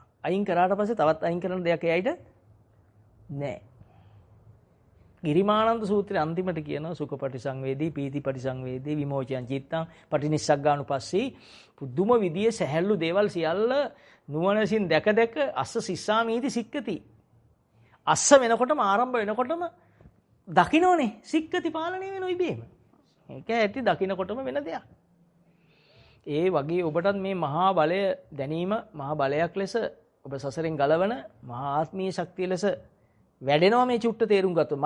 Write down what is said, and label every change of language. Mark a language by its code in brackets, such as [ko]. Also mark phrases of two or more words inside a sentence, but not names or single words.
[si] අයින් කරාට පස්සේ තවත් අයින් කරන දෙයක් එයිද? නැහැ. ගිරිමානන්ද සූත්‍රයේ අන්තිමට කියනවා [pi] සුඛ පටිසංවේදී, පීති පටිසංවේදී, විමෝචයන් චිත්තං, පටිනිස්සග්ගානුපස්සී [si] පුදුම විදියේ සැහැල්ලු දේවල් සියල්ල නුවණසින් දැක දැක [pi] අස්ස සිස්සාමීති සික්කති. [si] අස්ස වෙනකොටම ආරම්භ වෙනකොටම දකින්නෝනේ සික්කති පාලනය වෙන ඉබේම. ඒක ඇති දකින්නකොටම වෙන දෙයක්. ඒ වගේ ඔබටත් මේ මහා බලය දැනීම මහා බලයක් ලෙස ඔබ සසරෙන් ගලවන මහා ආත්මීය ශක්තිය ලෙස වැඩෙනවා මේ චුට්ට තේරුම් ගත්තොත්.